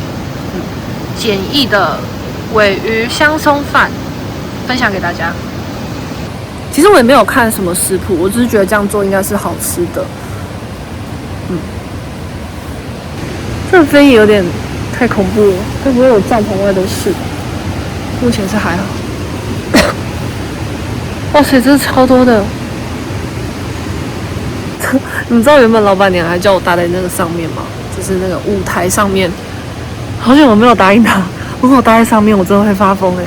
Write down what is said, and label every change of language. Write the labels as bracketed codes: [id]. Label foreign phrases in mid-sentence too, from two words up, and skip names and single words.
[zh] 簡易的鮪魚香鬆飯分享給大家。其實我也沒有看什麼食譜，我只是覺得這樣做應該是好吃的。這個飛翼有點太恐怖了，會不會有帳篷外都是？目前是還好。哇塞，這是超多的你們知道原本老闆娘還叫我搭在那個上面嗎？就是那個舞台上面。好久我沒有答應她，如果我搭在上面，我真的會發瘋哎！